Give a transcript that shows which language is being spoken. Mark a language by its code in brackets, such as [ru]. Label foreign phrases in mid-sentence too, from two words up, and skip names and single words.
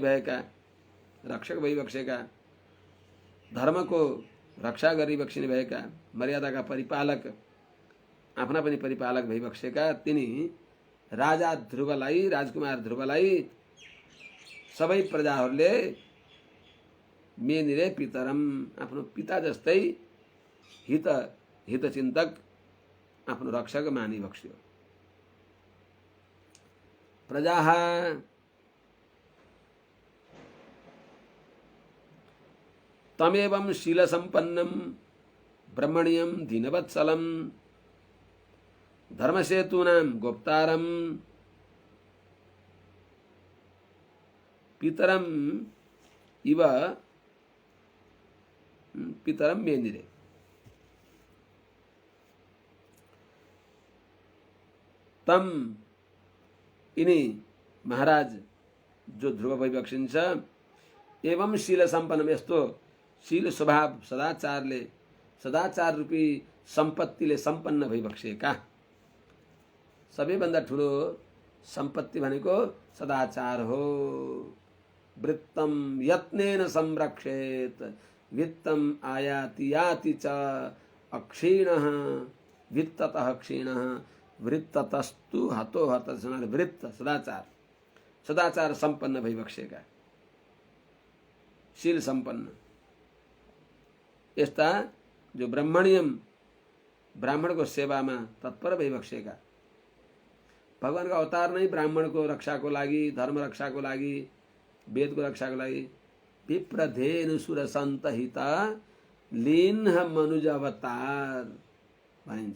[ne] भएका, रक्षक भइबक्सेका, धर्मको रक्षा गरिबक्सिने भएका, मर्यादाका परिपालक, आफ्ना पनि परिपालक भइबक्सेका तिनी राजा ध्रुवलाई, राजकुमार ध्रुवलाई सबै प्रजाहरूले [sa] मेनिरे पितरम, [ne] आफ्नो पिता जस्तै हितचिन्तक, आफ्नो रक्षक मानिबक्स्यो। [sa] प्रजाः तमेवं शीलसम्पन्नं ब्रह्मण्यं दीनवत्सलं धर्मसेतूनां गोप्तारं पितरम इव पितरम मेनिरे। [ne] तम यिनी महाराज जो ध्रुव भइबक्सिन्छ, एवं शील सम्पन्न, यस्तो शील स्वभाव सदाचार रूपी सम्पत्तिले सम्पन्न भइबक्सेका। सबैभन्दा ठुलो सम्पत्ति भनेको सदाचार हो। [sa] वृत्तम यत्नेन संरक्षेत वित्तम आयाति याति च अक्षीणः वित्ततः क्षीणः वृत्ततस्तु हतो हत। [ne] वृत्त सदाचार संपन्न भइबक्सेका, शील संपन्न, यस्ता जो ब्राह्मणको सेवामा तत्पर भइबक्सेका। भगवानको अवतार नै ब्राह्मणको रक्षाको लागि, धर्म रक्षाको लागि, वेदको रक्षाको लागि। [awa] विप्रधेनु सुर सन्त हित लीन मनुज अवतार भनिन्छ।